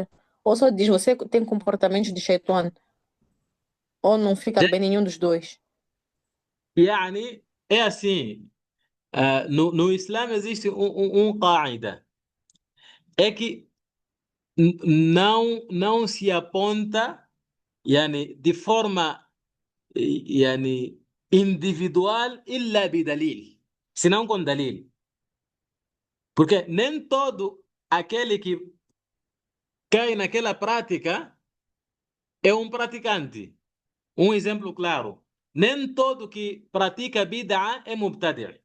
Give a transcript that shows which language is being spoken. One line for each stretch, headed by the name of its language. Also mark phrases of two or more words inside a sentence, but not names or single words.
Portuguese: Ou só diz, você tem comportamentos de shaitão. Ou não fica bem nenhum dos dois. يعني é assim, no Islã existe qaida, é que não se aponta يعني de forma يعني individual
Arabic: إلا بدليل,
Portuguese: senão com dalil. Porque nem todo aquele que cai naquela prática é um praticante. Um exemplo claro. Nem todo que pratica bid'a é mubtadi'.